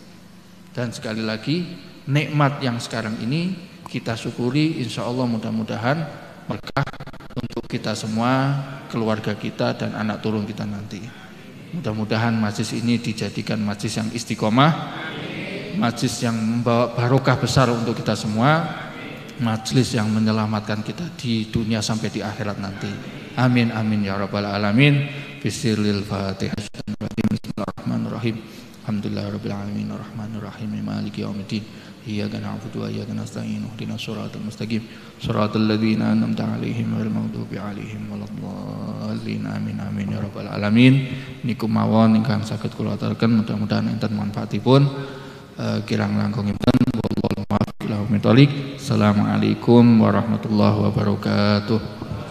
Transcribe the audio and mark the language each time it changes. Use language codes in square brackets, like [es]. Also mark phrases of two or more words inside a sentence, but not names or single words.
[id] Dan sekali lagi nikmat yang sekarang ini kita syukuri, [ar] إن شاء الله [id] mudah-mudahan berkah untuk kita semua, keluarga kita dan anak turun kita nanti. Mudah-mudahan majlis ini dijadikan majlis yang istiqomah, majlis yang membawa barokah besar untuk kita semua, majlis yang menyelamatkan kita di dunia sampai di akhirat nanti. [ar] آمين آمين يا رب العالمين. بسم الله الفاتحة. بسم الله الرحمن الرحيم. الحمد لله رب العالمين الرحمن الرحيم مالك يوم الدين. إياك نعبد وإياك نستعين. اهدنا الصراط المستقيم. صراط الذين أنعمت عليهم غير المغضوب عليهم ولا الضالين. آمين آمين يا رب العالمين. [jv] Niku mawon ingkang saged kula aturaken, mudah-mudahan enten manfaatipun. Kirang langkungipun [ar] والله أعلم. السلام عليكم ورحمة الله وبركاته.